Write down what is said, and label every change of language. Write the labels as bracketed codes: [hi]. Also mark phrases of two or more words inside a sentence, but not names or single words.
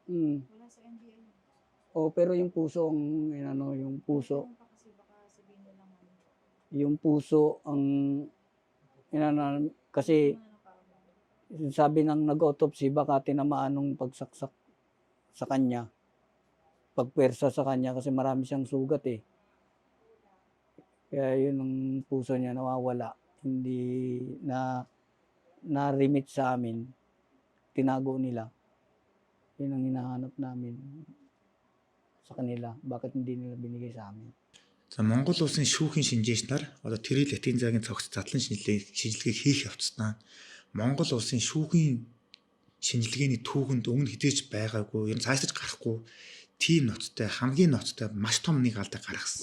[tl] Pero yung puso ang yung puso ang kasi sabi ng nag-autopsy baka tinamaan nung pagsaksak sa kanya, pagpersa sa kanya, kasi marami siyang sugat eh. Kaya yun ang puso niya nawawala, hindi na-remit sa amin, tinago nila. Yun ang hinahanap namin sa kanila, bakit hindi nila binigay sa amin. [mn] За Монгол улсын шүүхийн шинжээч нар одоо тэрийг Латин цагийн цогц задлан шинжилгээг хийх явцдаа Монгол улсын шүүхийн шинжилгээний түүхэнд өмнө хизээч байгаагүй, юм цаашдаж гарахгүй тийм ноцтой, хамгийн ноцтой маш том нэг алдаа гаргасан.